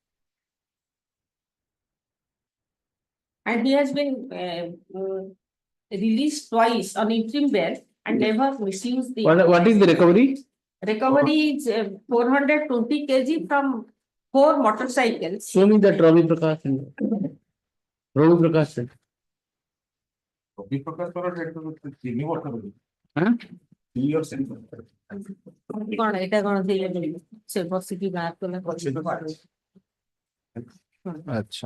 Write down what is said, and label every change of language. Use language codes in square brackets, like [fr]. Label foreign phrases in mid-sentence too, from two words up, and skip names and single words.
[en] And he has been released twice on interim bail and never misused the. What is the recovery? Recovery is 420 kg from 4 motorcycles. Show me that Ravi Prakash. Ravi Prakash. [or] କଣ ଏଇଟା କଣ ସେ ବସିକି ବାହାର କଲା ଆଚ୍ଛା